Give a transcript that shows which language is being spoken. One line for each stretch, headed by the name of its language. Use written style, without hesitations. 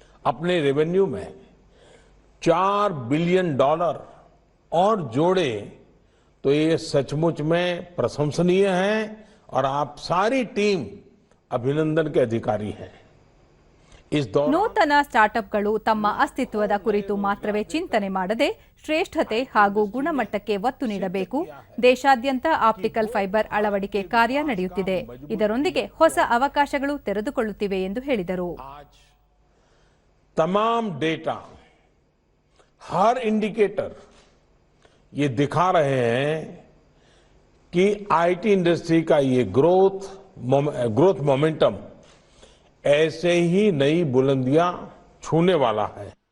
Hindi: अपने रेवेन्यू में $4 बिलियन और जोड़े तो ये सचमुच में प्रशंसनीय है और आप सारी टीम अभिनंदन के अधिकारी हैं.
Kannada: ನೂತನ ಸ್ಟಾರ್ಟ್ಅಪ್ಗಳು ತಮ್ಮ ಅಸ್ತಿತ್ವದ ಕುರಿತು ಮಾತ್ರವೇ ಚಿಂತನೆ ಮಾಡದೆ ಶ್ರೇಷ್ಠತೆ ಹಾಗೂ ಗುಣಮಟ್ಟಕ್ಕೆ ಒತ್ತು ನೀಡಬೇಕು. ದೇಶಾದ್ಯಂತ ಆಪ್ಟಿಕಲ್ ಫೈಬರ್ ಅಳವಡಿಕೆ ಕಾರ್ಯ ನಡೆಯುತ್ತಿದೆ. ಇದರೊಂದಿಗೆ ಹೊಸ ಅವಕಾಶಗಳು ತೆರೆದುಕೊಳ್ಳುತ್ತಿವೆ ಎಂದು ಹೇಳಿದರು.
Hindi: तमाम डेटा, हर इंडिकेटर ये दिखा रहे हैं कि आईटी इंडस्ट्री का ये ग्रोथ मोमेंटम ऐसे ही नई बुलंदियां छूने वाला है.